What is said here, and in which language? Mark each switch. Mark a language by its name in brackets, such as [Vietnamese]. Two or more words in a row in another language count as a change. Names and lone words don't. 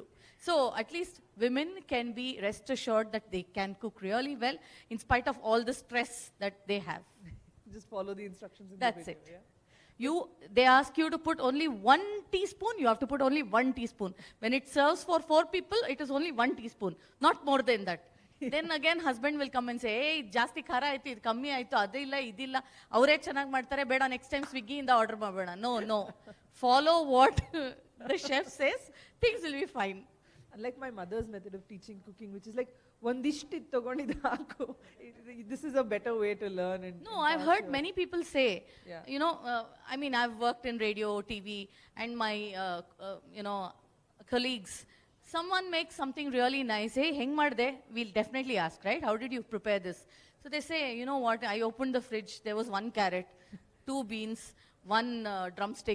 [English] So, at least women can be rest assured that they can cook really well in spite of all the stress that they have. Just follow the instructions in That's the video. it. Yeah? They ask you to put only 1 teaspoon, you have to put only 1 teaspoon. When it serves for 4 people, it is only 1 teaspoon, not more than that. Then again, husband will come and say, [Kannada] ಹೇ, ಜಾಸ್ತಿ ಖಾರ ಆಯ್ತು, ಇದು ಕಮ್ಮಿ ಆಯ್ತು, ಅದಿಲ್ಲ, ಇದಿಲ್ಲ, ಅವರೆ ಚನಾಗ್ ಮಾಡ್ತಾರೆ, ಬೇಡ [English] next time [Kannada] Swiggy ಇಂದ order ಮಾಡಬೇಡ. No. [English] Follow what the chef says, things will be fine. Unlike my mother's method of teaching cooking, which is like, [Kannada] ಒಂದಿಷ್ಟು ತಗೊಂಡಿದ್ದು ಹಾಕು. [English] This is a better way to learn. No, I've heard many people say, Yeah. I mean, I've worked in radio, TV, and my, colleagues, someone makes something really nice. [Kannada] ಹೇ, ಹೆಂಗ್ ಮಾಡ್ದೆ? [English] We'll definitely ask, right? How did you prepare this? So they say, you know what, I opened the fridge, there was 1 carrot, 2 beans, 1 drumstick.